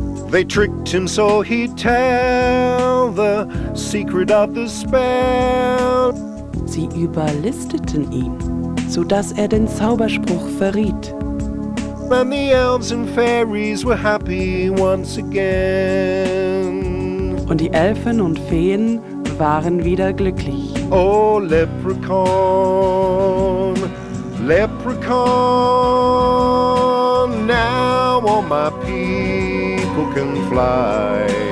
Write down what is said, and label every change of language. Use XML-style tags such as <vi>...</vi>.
<en>They tricked him so he'd tell the secret of the spell.</en> <de>Sie überlisteten ihn, sodass er den Zauberspruch verriet.</de> <en>And the elves and fairies were happy once again.</en> <de>Und die Elfen und Feen waren wieder glücklich.</de> <en>Oh, Leprechaun, Leprechaun, now all my people can fly.</en>